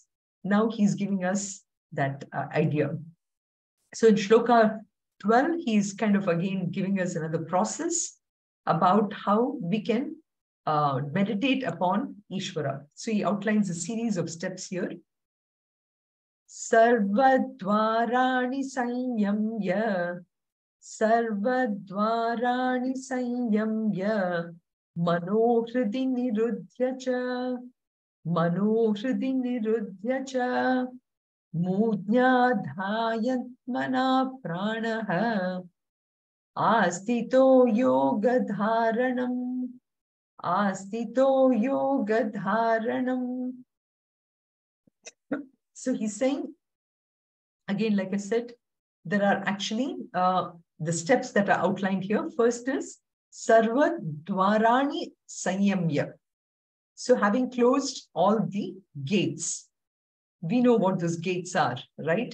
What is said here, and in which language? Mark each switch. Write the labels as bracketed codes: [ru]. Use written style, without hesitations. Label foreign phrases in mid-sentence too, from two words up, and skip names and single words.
[en] Now he's giving us that idea. So in Shloka 12, he's kind of again giving us another process about how we can meditate upon Ishvara. So he outlines a series of steps here. [sa] सर्वद्वाराणि संयम्य, सर्वद्वाराणि संयम्य, मनो हृदि निरुध्य च, मूर्ध्न्याधायात्मनः प्राणम्, आस्थितो योगधारणाम्. [en] So he's saying, again, like I said, there are actually the steps that are outlined here. First is [sa] सर्व द्वाराणि संयम्य. [en] So having closed all the gates, we know what those gates are, right?